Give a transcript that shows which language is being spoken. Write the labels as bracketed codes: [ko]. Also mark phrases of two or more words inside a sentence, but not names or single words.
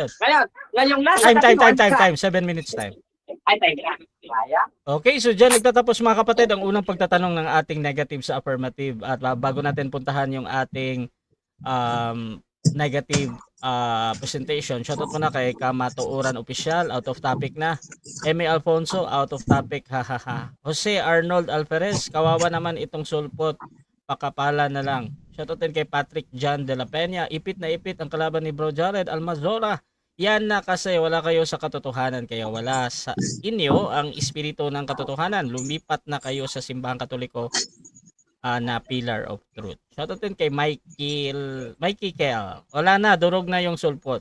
[tl] Ngayon, ngayong nasa Time. katinuan ka. [en] 7 minutes time. [tl] Ay, time na. Kaya? Okay, so dyan nagtatapos mga kapatid ang unang pagtatanong ng ating negative sa affirmative. At bago natin puntahan yung ating [en] negative presentation, [tl] shoutout muna kay Kamatuuran Official, [en] out of topic [tl] na. [en] Emi Alfonso, out of topic, hahaha. [tl] Jose Arnold Alferez, kawawa naman itong sulpot, pakapala na lang. Shoutout din kay Patrick John de la Peña, ipit na ipit ang kalaban ni Bro Jared Almazora. Yan na kasi wala kayo sa katotohanan, kaya wala sa inyo ang espiritu ng katotohanan. Lumipat na kayo sa simbahang katoliko na [en] pillar of truth. [tl] Shoutout din kay Mikey Kel. Wala na, durog na yung sulpot.